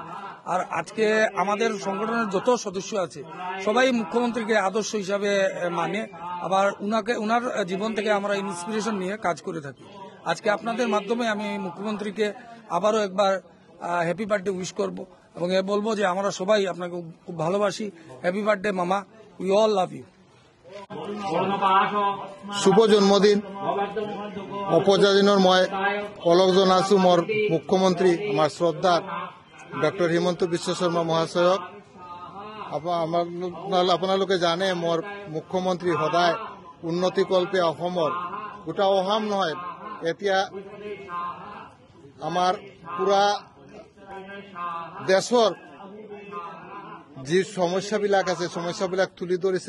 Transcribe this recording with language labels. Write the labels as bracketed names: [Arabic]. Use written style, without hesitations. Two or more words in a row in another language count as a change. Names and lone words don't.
[Bangla] আর আজকে আমাদের সংগঠনের যত সদস্য আছে সবাই মুখ্যমন্ত্রীকে আদর্শ হিসাবে মানে, আবার উনার জীবন থেকে আমরা ইন্সপিরেশন নিয়ে কাজ করে থাকি। আজকে আপনাদের মাধ্যমে আমি মুখ্যমন্ত্রীকে আবারও একবার [English] happy birthday wish [Bangla] করব এবং বলবো যে আমরা সবাই আপনাকে খুব ভালোবাসি। [English] happy birthday মামা, we all love you. [Assamese] শুভ জন্মদিন উপজা দিনৰ মই পলক জনাইছো মোৰ মুখ্যমন্ত্ৰী আমাৰ শ্ৰদ্ধাৰ ডক্টৰ হিমন্ত বিশ্ব শৰ্মা মহাশয়ক। আপোনালোকে জানে মোৰ মুখ্যমন্ত্ৰী সদায় উন্নতিকল্পে অসমৰ গোটা অসম নহয়, এতিয়া আমাৰ পুৰা দেশৰ যি সমস্যাবিলাক আছে সমস্যাবিলাক তুলি ধৰিছে।